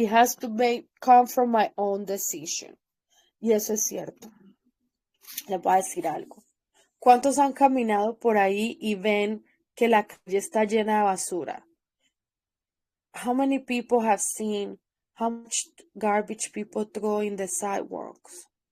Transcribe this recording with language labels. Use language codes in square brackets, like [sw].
[en] It has to come from my own decision. [es] Y eso es cierto. Les voy a decir algo. ¿Cuántos han caminado por ahí y ven que la calle está llena de basura? [en] How many people have seen how much garbage people throw in the sidewalks?